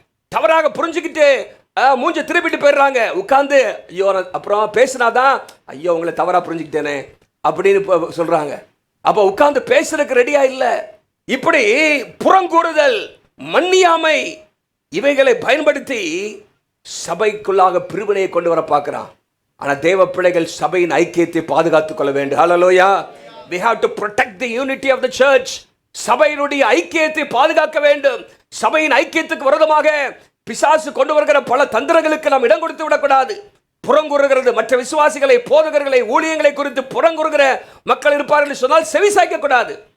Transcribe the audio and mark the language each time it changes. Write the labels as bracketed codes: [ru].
[ta] தவறாக புரிஞ்சுக்கிட்டு மூஞ்ச திருப்பிட்டு போயிடுறாங்க. உட்காந்து ஐயோ, அப்புறம் பேசினாதான் ஐயோ உங்களை தவறா புரிஞ்சுக்கிட்டேனே அப்படின்னு சொல்றாங்க. அப்போ உட்காந்து பேசுறதுக்கு ரெடியா இல்லை. இப்படி புறங்கூறுதல், மன்னியாமை, இவைகளை பயன்படுத்தி சபைக்குள்ளாக பிரிவினையை கொண்டு வர பார்க்கிறான். ஆனால் தேவ பிள்ளைகள் சபையின் ஐக்கியத்தை பாதுகாத்துக் கொள்ள வேண்டும். ஹல்லேலூயா. [en] We have to protect the unity of the church. [ta] சபையினுடைய ஐக்கியத்தை பாதுகாக்க வேண்டும். சபையின் ஐக்கியத்துக்கு விரோதமாக பிசாசு கொண்டு வருகிற பல தந்திரங்களுக்கு நாம் இடம் கொடுத்து விடக்கூடாது. புறங்குறுகிறது, மற்ற விசுவாசிகளை, போதகர்களை, ஊழியங்களை குறித்து புறங்குறுகிற மக்கள் இருப்பார்கள் சொன்னால் செவிசாய்க்க கூடாது.